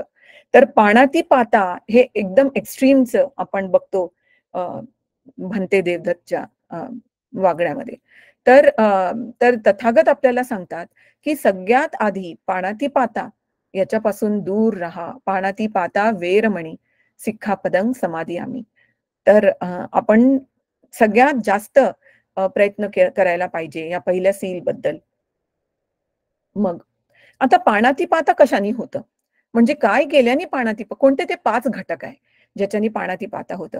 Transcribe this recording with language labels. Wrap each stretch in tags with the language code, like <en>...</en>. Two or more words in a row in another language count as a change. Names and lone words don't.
<mr>तर</mr> <pi>पाणाती पाता</pi> <mr>हे एकदम एक्स्ट्रीमचं आपण बघतो भंते देवदत्तच्या वागण्यामध्ये. तर तथागत आपल्याला सांगतात की सगळ्यात आधी</mr> <pi>पाणाती पाता</pi> <mr>याच्यापासून दूर राहा.</mr> <pi>पाणाती पाता वेरमणी सिक्खापदं समादियामी.</pi> <mr>तर आपण सगळ्यात जास्त प्रयत्न करायला पाहिजे या पहिल्या सील बद्दल. मग आता</mr> <pi>पाणाती पाता</pi> <mr>कशाने होतं? म्हणजे काय केल्याने कोणते ते 5 घटक आहे ज्याच्याने</mr> <pi>पाणाती पाता</pi> <mr>होतं?</mr>